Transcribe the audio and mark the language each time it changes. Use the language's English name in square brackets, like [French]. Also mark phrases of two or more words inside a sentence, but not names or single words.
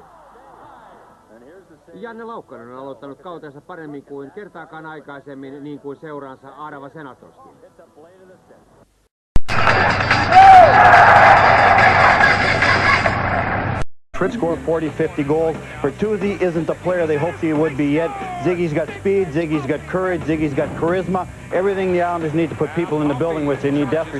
[Finnish] Janne Laukkanen on aloittanut kautensa paremmin kuin kertaakaan aikaisemmin, niin kuin seuraansa Arava Senatorski. [English] Fritz scored 40-50 goals. Bertuzzi isn't the player they hoped he would be yet. Ziggy's got speed, Ziggy's got courage, Ziggy's got charisma. Everything the Islanders need to put people in the building which they need desperately.